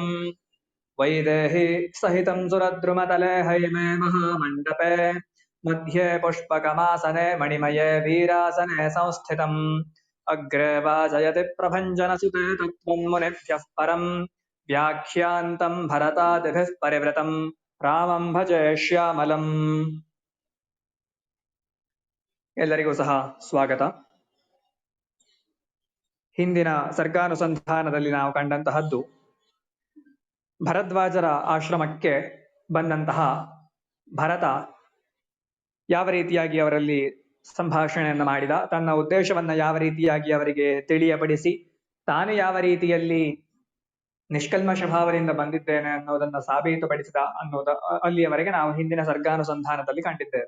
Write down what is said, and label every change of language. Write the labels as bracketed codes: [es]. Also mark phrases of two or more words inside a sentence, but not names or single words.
[sa] वैदेही सहितं सुरद्रुमतले हैमे महामण्डपे मध्ये पुष्पकमासने मणिमये वीरासने संस्थितम्। अग्रे वाजयति प्रभञ्जनसुते तत्त्वं मुनिभ्यः परम् व्याख्यान्तं भरतादिभिः परिवृतं रामं भजे ಶ್ಯಾಮಲಂ। [kn] ಎಲ್ಲರಿಗೂ ಸಹ ಸ್ವಾಗತ. ಹಿಂದಿನ ಸರ್ಗಾನುಸಂಧಾನದಲ್ಲಿ ನಾವು ಕಂಡಂತಹದ್ದು ಭರದ್ವಾಜರ ಆಶ್ರಮಕ್ಕೆ ಬಂದಂತಹ ಭರತ ಯಾವ ರೀತಿಯಾಗಿ ಅವರಲ್ಲಿ ಸಂಭಾಷಣೆಯನ್ನು ಮಾಡಿದ, ತನ್ನ ಉದ್ದೇಶವನ್ನ ಯಾವ ರೀತಿಯಾಗಿ ಅವರಿಗೆ ತಿಳಿಯಪಡಿಸಿ, ತಾನು ಯಾವ ರೀತಿಯಲ್ಲಿ ನಿಷ್ಕಲ್ಮಶ ಭಾವದಿಂದ ಬಂದಿದ್ದೇನೆ ಅನ್ನೋದನ್ನ ಸಾಬೀತುಪಡಿಸಿದ ಅನ್ನೋದ ಅಲ್ಲಿಯವರೆಗೆ ನಾವು ಹಿಂದಿನ ಸರ್ಗಾನುಸಂಧಾನದಲ್ಲಿ ಕಂಡಿದ್ದೇವೆ.